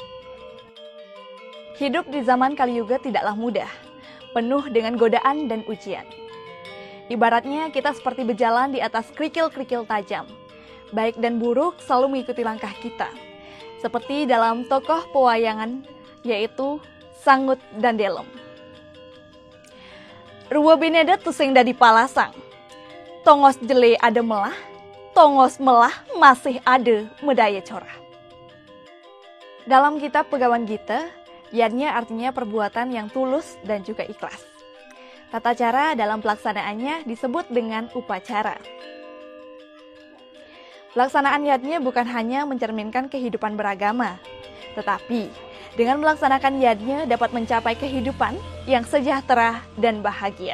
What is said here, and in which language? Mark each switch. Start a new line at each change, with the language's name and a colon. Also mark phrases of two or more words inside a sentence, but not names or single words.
Indonesian: Hidup di zaman Kali Yuga tidaklah mudah, penuh dengan godaan dan ujian. Ibaratnya kita seperti berjalan di atas kerikil-kerikil tajam. Baik dan buruk selalu mengikuti langkah kita. Seperti dalam tokoh pewayangan, yaitu Sangut dan Delem.
Balinese: Rua bineda tusing dadi palasang. Tongos jele ada melah, tongos melah masih ada medaya corah.
Indonesian: Dalam kitab Pegawan Gita, yadnya artinya perbuatan yang tulus dan juga ikhlas. Tata cara dalam pelaksanaannya disebut dengan upacara. Pelaksanaan yadnya bukan hanya mencerminkan kehidupan beragama, tetapi dengan melaksanakan yadnya dapat mencapai kehidupan yang sejahtera dan bahagia.